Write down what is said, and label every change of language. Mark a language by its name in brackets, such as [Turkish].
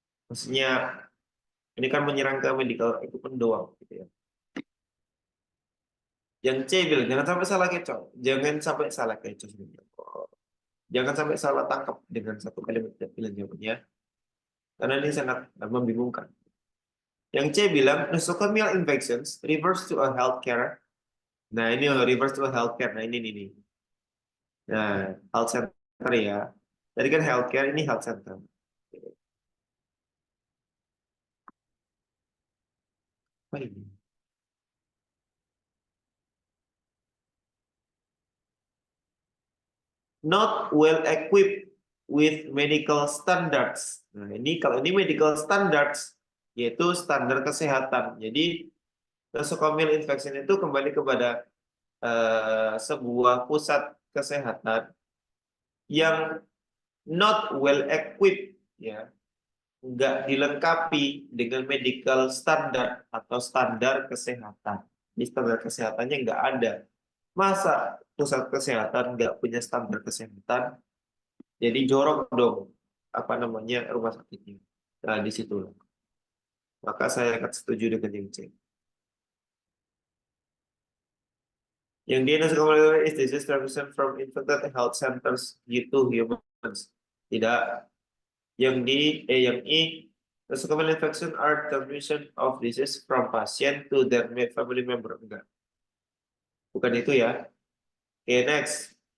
[Indonesian] Maksudnya ini kan menyerang ke medical equipment doang, gitu ya. Yang C bilang jangan sampai salah kecoh, jangan sampai salah kecoh sebenarnya. Jangan sampai salah tangkap dengan satu kalimat pilihan jawabannya, karena ini sangat membingungkan. Yang C bilang [English] nosocomial infections refers to a healthcare. [Indonesian] Nah ini [English] refers to a healthcare. [Indonesian] Nah ini nih. Nah health center ya. Tadi kan healthcare, ini health center. Apa ini? [English] Not well equipped with medical standards. [Indonesian] Nah, ini kalau ini medical standards yaitu standar kesehatan. Jadi nosocomial infection itu kembali kepada sebuah pusat kesehatan yang [English] not well equipped, [Indonesian] ya, nggak dilengkapi dengan medical standard atau standar kesehatan. Di standar kesehatannya nggak ada. Masa pusat kesehatan nggak punya standar kesehatan? Jadi jorok dong, apa namanya, rumah sakitnya. Nah, di situ. Maka saya akan setuju dengan yang C. Yang dia [English] nosocomial is disease transmission from infected health centers to humans. [Indonesian] Tidak. Yang yang [English] I, nosocomial infection are transmission of disease from patient to their family member. [Indonesian] Enggak. Bukan itu ya. Oke, [English] next.